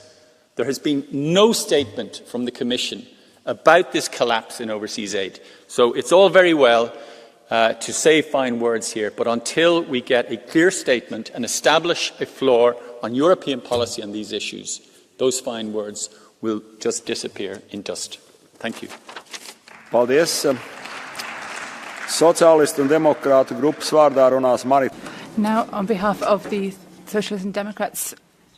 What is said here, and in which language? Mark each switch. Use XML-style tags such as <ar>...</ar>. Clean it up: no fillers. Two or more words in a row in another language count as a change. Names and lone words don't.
<en>There has been no statement from the Commission about this collapse in overseas aid. So it's all very well to say fine words here, but until we get a clear statement and establish a floor on European policy on these issues, those fine words will just disappear in dust. Thank you.</en> <lv>Paldies. Sociālistu un demokrātu grupas vārdā runās Marita.</lv> <en>Now, on behalf of the Socialists and Democrats,</en>